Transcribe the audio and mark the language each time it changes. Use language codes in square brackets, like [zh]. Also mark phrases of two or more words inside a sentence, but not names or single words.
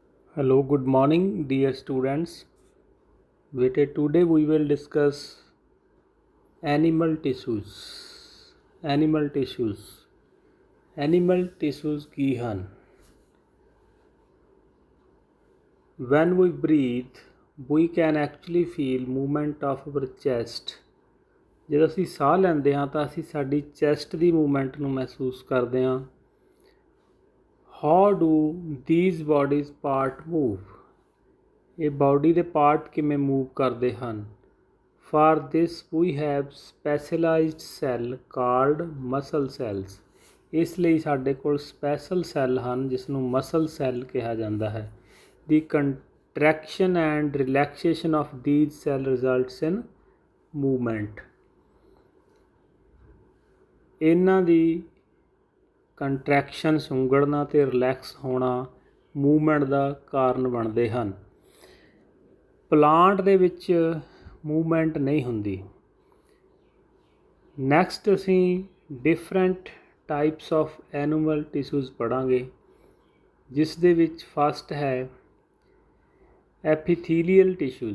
[en] Hello, good morning, dear students. Today we will discuss animal tissues. Animal tissues. Animal tissues [pa] ਕੀ ਹਨ? [en] When we breathe, we can actually feel movement of our chest. [pa] ਜਦੋਂ ਅਸੀਂ ਸਾਹ ਲੈਂਦੇ ਹਾਂ ਤਾਂ ਅਸੀਂ ਸਾਡੀ ਚੈਸਟ ਦੀ ਮੂਵਮੈਂਟ ਨੂੰ ਮਹਿਸੂਸ ਕਰਦੇ ਹਾਂ. [en] How do these bodies part move? [pa] ਇਹ ਬਾਡੀ ਦੇ ਪਾਰਟ ਕਿਵੇਂ ਮੂਵ ਕਰਦੇ ਹਨ? [en] For this we have specialized cell called muscle cells. [pa] ਇਸ ਲਈ ਸਾਡੇ ਕੋਲ [en] special cell [pa] ਹਨ ਜਿਸ ਨੂੰ [en] muscle cell [pa] ਕਿਹਾ ਜਾਂਦਾ ਹੈ. [en] The contraction and relaxation of these cell results in movement. [pa] ਇਹਨਾਂ ਦੀ ਕੰਟਰੈਕਸ਼ਨ ਸੁੰਗੜਨਾ ਤੇ ਰਿਲੈਕਸ ਹੋਣਾ ਮੂਵਮੈਂਟ ਦਾ ਕਾਰਨ ਬਣਦੇ ਹਨ. ਪਲਾਂਟ ਦੇ ਵਿੱਚ ਮੂਵਮੈਂਟ ਨਹੀਂ ਹੁੰਦੀ. ਨੈਕਸਟ ਅਸੀਂ [en] different types of animal tissues [pa] ਪੜ੍ਹਾਂਗੇ, ਜਿਸ ਦੇ ਵਿੱਚ ਫਸਟ ਹੈ [en] epithelial tissues.